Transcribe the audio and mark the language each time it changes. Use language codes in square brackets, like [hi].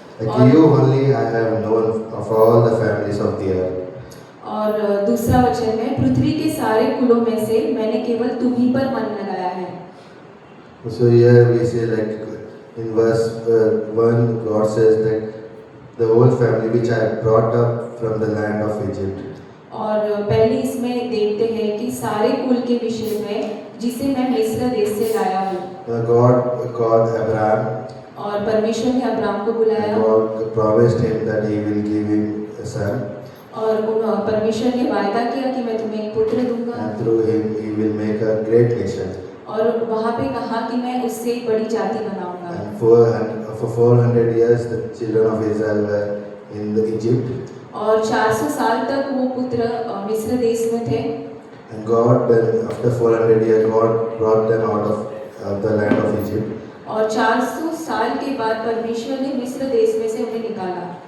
[en] Like you only I have known of all the families of the earth. [hi] और दूसरा वचन में पृथ्वी के सारे कुलों में से मैंने केवल तुम्ही पर मन लगाया है। [en] So here we say, like in verse 1, God says that the whole family which I brought up from the land of Egypt. [hi] और पहले इसमें देखते हैं कि सारे कुल के विषय में जिसे मैं मिस्र देश से लाया हूँ। [en] God called Abraham. [hi] और परमेश्वर ने अब्राम को बुलाया। [en] God promised him that he will give him a son. [hi] और परमेश्वर ने वायदा किया कि मैं तुम्हें एक पुत्र दूंगा। [en] And through him he will make a great nation. [hi] और वहाँ पे कहा कि मैं उससे एक बड़ी जाति बनाऊंगा। [en] And for 400 years the children of Israel were in Egypt. [hi] और 400 साल तक वो पुत्र मिस्र देश में थे। [en] And God then after 400 years God brought them out of the land of Egypt. [hi] और 400 साल के बाद परमेश्वर ने मिस्र देश में से उन्हें निकाला